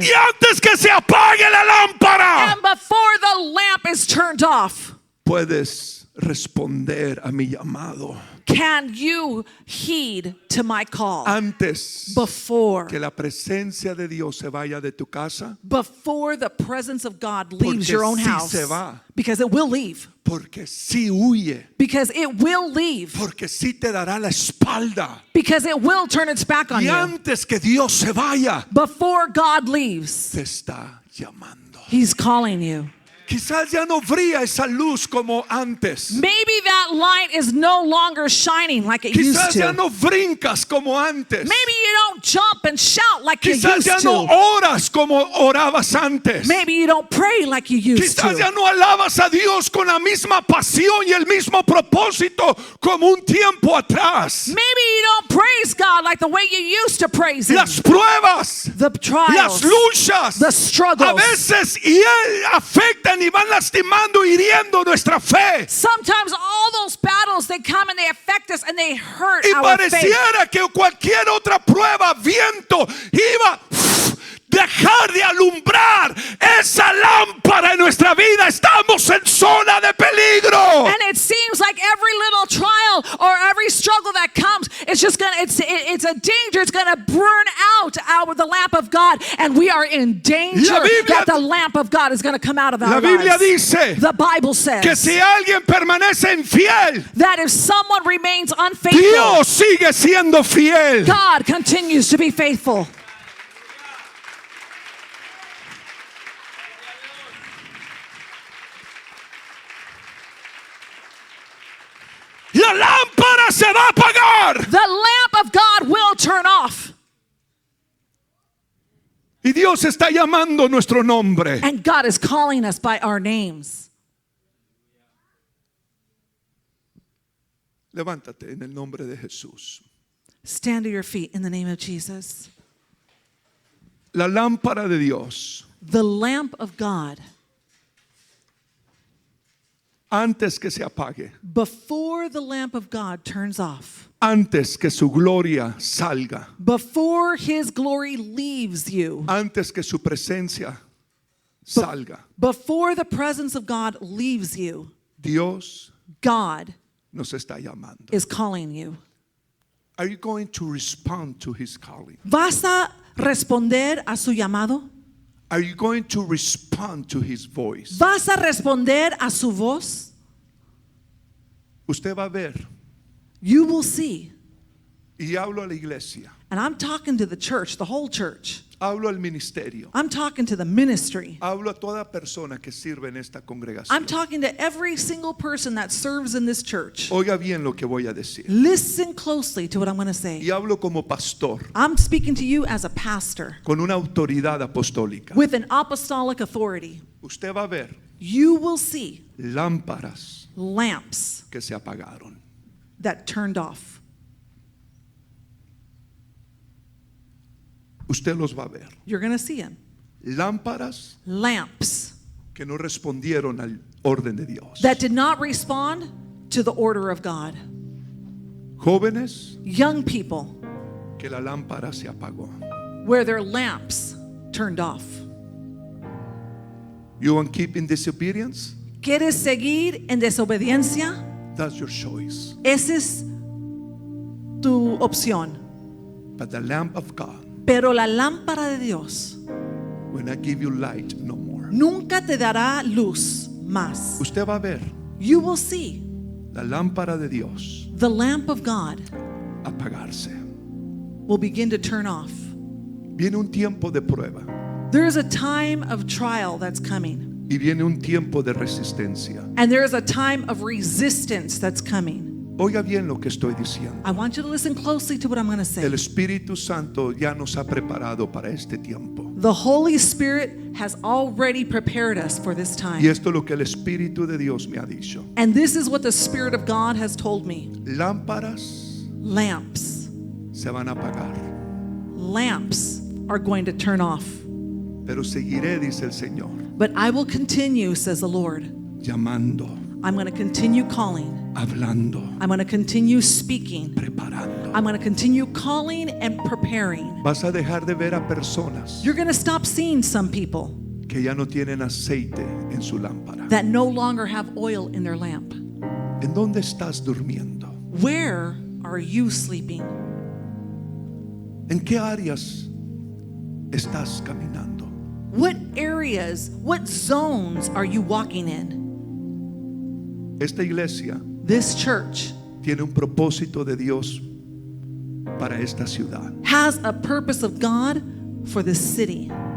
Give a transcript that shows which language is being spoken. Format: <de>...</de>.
<es>que se apague la lámpara,</es> <en>and before the lamp is turned off,</en> <es>puedes responder a mi llamado.</es> <en>can you heed to my call?</en> <es>Antes</es> <en>Before</en> <es>que la presencia de Dios se vaya de tu casa,</es> <en>the presence of God leaves</en> <es>Porque</es> <en>your own</en> <es>sí</es> <en>house,</en> <es>se va.</es> <en>because it will leave,</en> <es>porque sí huye,</es> <en>because it will leave,</en> <es>porque sí te dará la espalda.</es> <en>because it will turn its back on</en> <es>Y</es> <en>you.</en> <es>antes que Dios se vaya,</es> <en>Before God leaves,</en> <es>te está llamando.</es> <en>He's calling you.</en> <es>Quizás ya no brilla esa luz como antes.</es> <en>Maybe that light is no longer shining like it used</en> <es>Quizás</es> <en>to.</en> <es>ya no brincas como antes.</es> <en>Maybe you don't jump and shout like you</en> <es>Quizás</es> <en>used</en> <es>ya no</es> <en>to.</en> <es>oras como orabas antes.</es> <en>Maybe you don't pray like you used</en> <es>Quizás ya</es> <en>to.</en> <es>no alabas a Dios con la misma pasión y el mismo propósito como un tiempo atrás.</es> <en>Maybe you don't praise God like the way you used to praise Him.</en> <es>Las pruebas,</es> <en>The</en> <es>las</es> <en>trials,</en> <es>luchas,</es> <en>the struggles.</en> <es>a veces afectan y van lastimando, hiriendo nuestra fe.</es> <en>Sometimes all those battles, they come and they affect us and they hurt</en> <es>Y</es> <en>our faith.</en> <es>pareciera que cualquier otra prueba, viento, iba dejar de alumbrar esa lámpara en nuestra vida. Estamos en zona de peligro.</es> <en>And it seems like every little trial or every struggle that comes, it's just gonna, it's a danger. It's gonna burn out the lamp of God, and we are in danger that the lamp of God is gonna come out of our</en> <es>La Biblia</es> <en>lives.</en> <es>dice</es> <en>The Bible says</en> <es>que si alguien permanece infiel,</es> <en>that if someone remains unfaithful,</en> <es>Dios sigue siendo fiel.</es> <en>God continues to be faithful.</en> <es>La lámpara se va a apagar.</es> <en>The lamp of God will turn off.</en> <es>Y Dios está llamando nuestro nombre.</es> <en>And God is calling us by our names.</en> <es>Levántate en el nombre de Jesús.</es> <en>Stand to your feet in the name of Jesus.</en> <es>La lámpara de Dios</es> <en>The lamp of God,</en> <es>antes que se apague,</es> <en>before the lamp of God turns off,</en> <es>antes que su gloria salga,</es> <en>before his glory leaves you,</en> <es>antes que su presencia salga,</es> <en>before the presence of God leaves you,</en> <es>Dios</es> <en>God</en> <es>nos está llamando.</es> <en>is calling you. Are you going to respond to his calling?</en> <es>¿Vas a responder a su llamado?</es> <en>Are you going to respond to his voice?</en> <es>¿Vas a responder a su voz? Usted va a ver,</es> <en>You will see.</en> <es>y hablo a la iglesia,</es> <en>And I'm talking to the church, the whole church.</en> <es>hablo al ministerio,</es> <en>I'm talking to the ministry.</en> <es>hablo a toda persona que sirve en esta</es> <en>I'm</en> <es>congregación.</es> <en>talking to every single person that serves in this church.</en> <es>Oiga bien lo que voy a decir.</es> <en>Listen closely to what I'm going to say.</en> <es>Y hablo como pastor,</es> <en>I'm speaking to you as a pastor</en> <es>con una autoridad apostólica.</es> <en>with an apostolic authority.</en> <es>Usted va a ver</es> <en>You will see</en> <es>lámparas</es> <en>lamps</en> <es>que se apagaron.</es> <en>that turned off.</en> <es>Usted los va a ver.</es> <en>You're going to see them.</en> <es>Lámparas</es> <en>Lamps</en> <es>que no respondieron al orden de Dios.</es> <en>that did not respond to the order of God.</en> <es>Jóvenes</es> <en>Young people</en> <es>que la lámpara se apagó.</es> <en>where their lamps turned off. You want to keep in disobedience?</en> <es>¿Quieres seguir en desobediencia?</es> <en>That's your choice.</en> <es>Esa es tu opción.</es> <en>But the lamp of God</en> <es>Pero la lámpara de Dios</es> <en>will not give you light no more.</en> <es>nunca te dará luz más. Usted va a ver</es> <en>You will see</en> <es>la lámpara de Dios</es> <en>the lamp of God</en> <es>apagarse.</es> <en>will begin to turn off.</en> <es>Viene un tiempo de prueba</es> <en>There is a time of trial that's coming.</en> <es>y viene un tiempo de resistencia.</es> <en>And there is a time of resistance that's coming.</en> <es>Oiga bien lo que estoy diciendo.</es> <en>I want you to listen closely to what I'm going to say.</en> <es>El Espíritu Santo ya nos ha preparado para este tiempo.</es> <en>The Holy Spirit has already prepared us for this</en> <es>Y</es> <en>time.</en> <es>esto es lo que el Espíritu de Dios me ha dicho.</es> <en>And this is what the Spirit of God has told me.</en> <es>Lámparas</es> <en>Lamps.</en> <es>se van a apagar,</es> <en>Lamps are going to turn off.</en> <es>pero seguiré, dice el Señor,</es> <en>But I will continue, says the Lord.</en> <es>llamando,</es> <en>I'm going to continue calling.</en> <es>hablando,</es> <en>I'm going to continue speaking.</en> <es>preparando.</es> <en>I'm going to continue calling and preparing.</en> <es>Vas a dejar de ver a personas</es> <en>You're going to stop seeing some people</en> <es>que ya no tienen aceite en su lámpara.</es> <en>that no longer have oil in their lamp.</en> <es>¿En dónde estás durmiendo?</es> <en>Where are you sleeping?</en> <es>¿En qué áreas estás caminando?</es> <en>What areas, what zones are you walking in?</en> <es>Esta iglesia</es> <en>This church</en> <es>tiene un propósito de Dios para esta ciudad</es> <en>has a purpose of God for this city.</en>